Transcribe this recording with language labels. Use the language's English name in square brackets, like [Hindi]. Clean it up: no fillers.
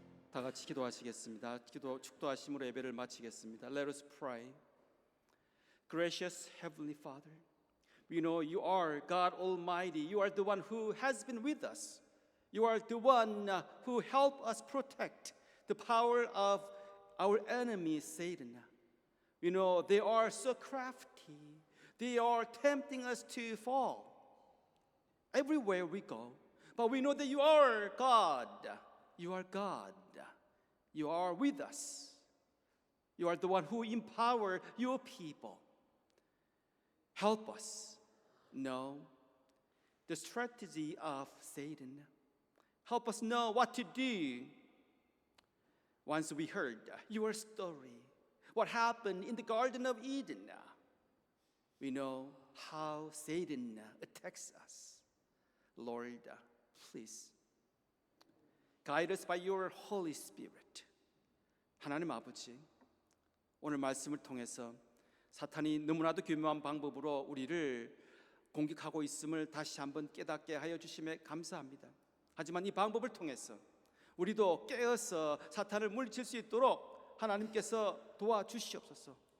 [Korean] 다 같이 기도하시겠습니다. 축도하심으로 예배를 마치겠습니다. [English] Let us pray. Gracious Heavenly Father, we know you are God Almighty. You are the one who has been with us. You are the one who helped us protect the power of our enemy, Satan. We know they are so crafty. They are tempting us to fall everywhere we go. But we know that you are God. You are God. You are with us. You are the one who empower your people. Help us know the strategy of Satan. Help us know what to do. Once we heard your story, what happened in the Garden of Eden, we know how Satan attacks us. Lord, please guide us by your Holy Spirit. [Korean] 하나님 아버지, 오늘 말씀을 통해서 사탄이 너무나도 교묘한 방법으로 우리를 공격하고 있음을 다시 한번 깨닫게 하여 주심에 감사합니다. 하지만 이 방법을 통해서 우리도 깨어서 사탄을 물리칠 수 있도록 하나님께서 도와주시옵소서.